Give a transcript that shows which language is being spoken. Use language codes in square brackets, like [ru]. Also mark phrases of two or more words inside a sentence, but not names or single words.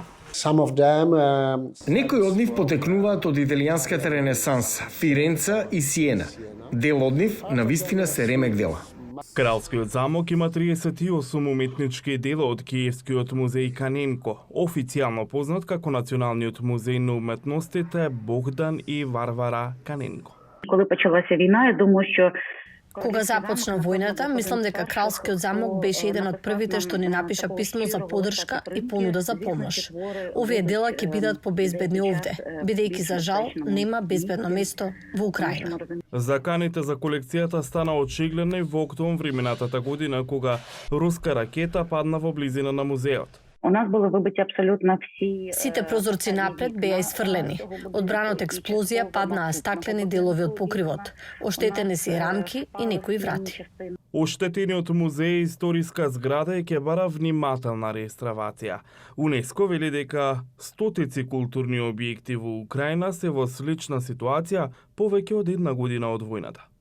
[mk] Некои од нив потекнуваат од италијанската ренесанса, Фиренца и Сиена. Дел од нив навистина се ремек дела. Кралскиот замок има 38 уметнички дела од Киевскиот музеј Каненко, официјално познат како Националниот музеј на уметностите Богдан и Варвара Каненко. [uk] Коли почалася війна, я думаю, що [mk] Кога започна војната, мислам дека Кралскиот замок беше еден од првите што ни напиша писмо за поддршка и понуда за помош. Овие дела ќе бидат побезбедни овде, бидејќи за жал нема безбедно место во Украина. Заканите за колекцијата стана очигледни во октомври минатата година кога руска ракета падна во близина на музеот. [uk] у нас були вибиті абсолютно всі... [mk] Сите прозорци напред беа исфрлени. Одбрано од експлозија паднаа стаклени делови од покривот. Оштетени се и рамки и некои врати. Оштетениот музеј историска зграда е ќе бара внимателна реставрација. УНЕСКО вели дека стотици културни објекти во Украина се во слична ситуација повеќе од една година од војната.